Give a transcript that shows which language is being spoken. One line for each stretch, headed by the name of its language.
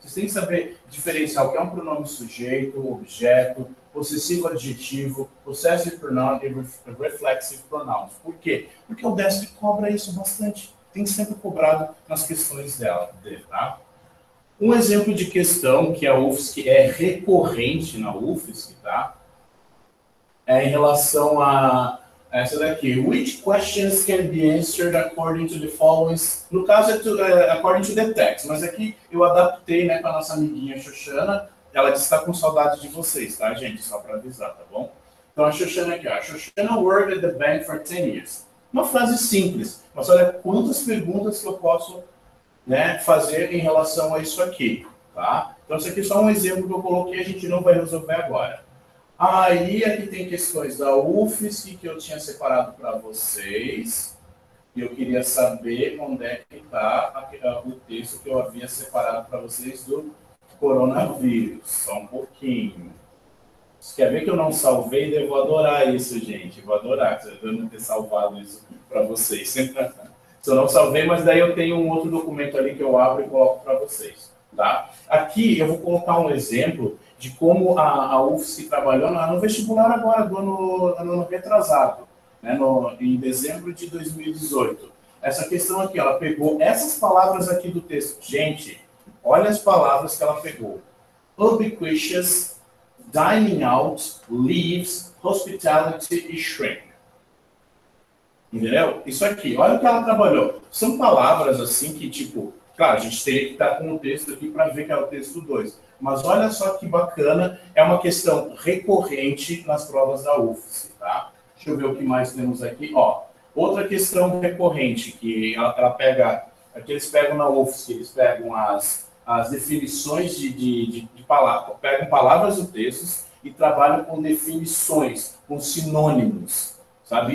Portuguese: Vocês têm que saber diferenciar o que é um pronome sujeito, objeto, possessivo adjetivo, possessive pronoun e reflexive pronouns. Por quê? Porque a UDESC cobra isso bastante. Tem sempre cobrado nas questões dele, tá? Um exemplo de questão que a UFSC é recorrente na UFSC, tá? É em relação a essa daqui.
English: Which questions can be answered according to the following?
Portuguese: No caso,
English: according to the text,
Portuguese: mas aqui eu adaptei, né, com a nossa amiguinha Xoxana. Ela disse que está com saudade de vocês, tá, gente? Só para avisar, tá bom? Então, a Xoxana aqui, ó.
English: Xoxana worked at the bank for 10 years.
Portuguese: Uma frase simples, mas olha quantas perguntas que eu posso, né, fazer em relação a isso aqui, tá? Então, isso aqui é só um exemplo que eu coloquei, a gente não vai resolver agora. Aí, aqui tem questões da UFSC que eu tinha separado para vocês. E eu queria saber onde é que está o texto que eu havia separado para vocês do coronavírus. Só um pouquinho. Você quer ver que eu não salvei? Eu vou adorar isso, gente. Vou adorar eu não ter salvado isso para vocês. Eu não salvei, mas daí eu tenho um outro documento ali que eu abro e coloco para vocês. Tá? Aqui eu vou colocar um exemplo de como a UFSC trabalhou no vestibular agora, do ano retrasado, né, em dezembro de 2018. Essa questão aqui, ela pegou essas palavras aqui do texto. Gente, olha as palavras que ela pegou.
English: Ubiquitous, dining out, leaves, hospitality e shrink.
Portuguese: Entendeu? Isso aqui, olha o que ela trabalhou. São palavras assim que, tipo, claro, a gente teria que estar com o texto aqui para ver que é o texto 2. Mas olha só que bacana, é uma questão recorrente nas provas da UFSC, tá? Deixa eu ver o que mais temos aqui. Ó, outra questão recorrente, que ela pega, aqui eles pegam na UFSC, eles pegam as definições de palavras, pegam palavras do texto e trabalham com definições, com sinônimos. Sabe?